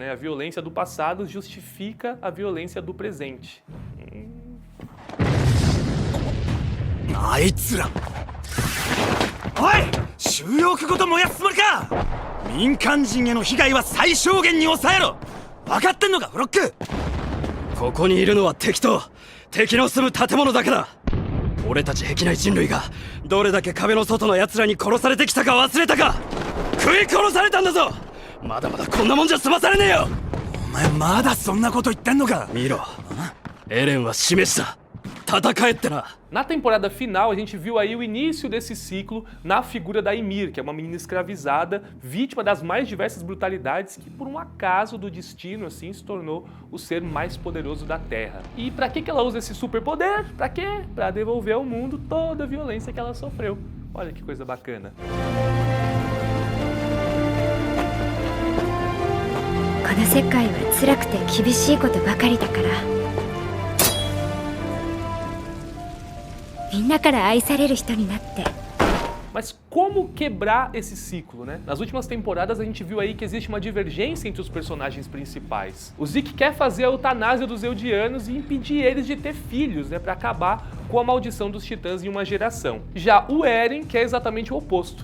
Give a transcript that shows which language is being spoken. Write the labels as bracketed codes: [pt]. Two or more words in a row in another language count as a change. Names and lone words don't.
[pt] A violência do passado justifica a violência do presente. [ja] あいつら。おい、収容区ごと燃やすつもりか。民間人への被害は最小限に抑えろ。分かってんのか、フロック。ここにいるのは敵と敵の住む建物だけだ。俺たち壁内人類がどれだけ壁の外の奴らに殺されてきたか忘れたか。食い殺されたんだぞ。まだまだこんなもんじゃ済まされねえよ。お前まだそんなこと言ってんのか。見ろ、エレンは示した。戦えってな。 [pt] Na temporada final, a gente viu aí o início desse ciclo na figura da Ymir, que é uma menina escravizada, vítima das mais diversas brutalidades, que por um acaso do destino, assim, se tornou o ser mais poderoso da Terra. E pra que ela usa esse superpoder? Pra quê? Pra devolver ao mundo toda a violência que ela sofreu. Olha que coisa bacana. [ja] この世界は辛くて厳しいことばかりだから、みんなから愛される人になって。 [pt] Mas como quebrar esse ciclo, né? Nas últimas temporadas a gente viu aí que existe uma divergência entre os personagens principais. O Zeke quer fazer a eutanásia dos Eldianos e impedir eles de ter filhos, né? Pra acabar com a maldição dos titãs em uma geração. Já o Eren quer exatamente o oposto.